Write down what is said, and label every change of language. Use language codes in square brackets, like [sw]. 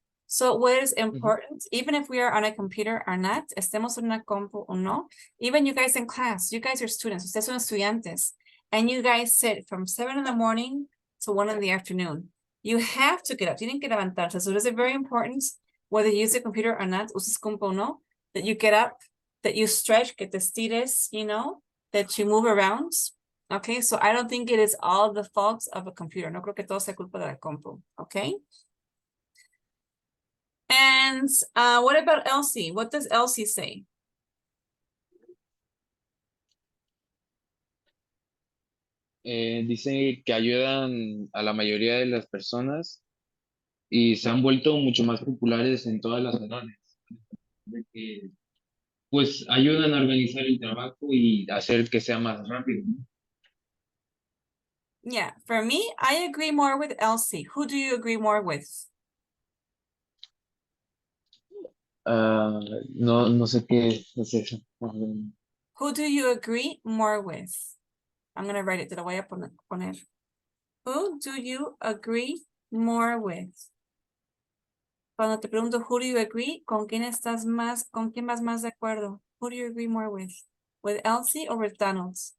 [en] So, what is important, even if we are on a computer or not, [es] estemos en una compu o no, [en] even you guys in class, you guys are students, [es] ustedes son estudiantes, [en] and you guys sit from 7 in the morning to 1 in the afternoon. You have to get up. [es] Tienen que levantarse. [en] So it is very important, whether you use a computer or not, [es] uses compu o no, [en] that you get up, that you stretch, [es] que te estires, [en] you know, that you move around. Okay, so I don't think it is all the fault of a computer. [es] No creo que todo sea culpa de la compu. [en] Okay. And what about Elsie? What does Elsie say? [es] Dice que ayudan a la mayoría de las personas y se han vuelto mucho más populares en todas las edades. De que, pues ayudan a organizar el trabajo y hacer que sea más rápido, ¿no? [en] Yeah, for me, I agree more with Elsie. Who do you agree more with? [es] Ah, no sé qué es eso. [en] Who do you agree more with? I'm gonna write it. [es] Te lo voy a poner. [en] Who do you agree more with? [es] Cuando te pregunto [en] who do you agree, [es] ¿con quién estás más, con quién vas más de acuerdo? [en] Who do you agree more with? With Elsie or with Donald?